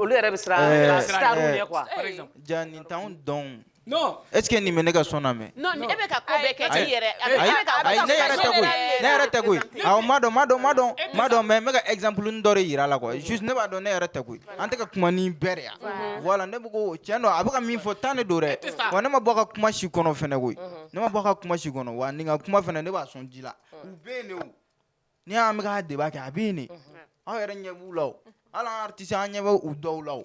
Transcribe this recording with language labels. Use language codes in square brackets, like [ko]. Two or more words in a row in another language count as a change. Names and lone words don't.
[bm] olu yɛrɛ bɛ siran star ɲɛ quoi [fr] par exemple [bm] ja nin t'anw dɔn [fr] non est ce que [bm] nin bɛ ne ka sɔn na mɛ non ni e bɛ ka ko bɛɛ kɛ i yɛrɛ ayi ne yɛrɛ tɛ koyi awɔ ma dɔn mais n bɛ ka exemple dɔ de yira la quoi juste ne b'a dɔn ne yɛrɛ tɛ koyi an tɛ ka kuma ni bɛɛ de yan voilà ne bɛ ko tiɲɛ don a bɛ ka min fɔ tan de don dɛ wa ne ma bɔ a ka kuma si kɔnɔ fɛnɛ koyi ne ma bɔ a ka kuma si kɔnɔ wa nin ka kuma fɛnɛ ne b'a sɔn ji la u bɛ yen de o ni y'an bɛ ka débat kɛ a bɛ yen de aw yɛrɛ ɲɛ b'u la o hali an artiste an ɲɛ bɛ u dɔw la o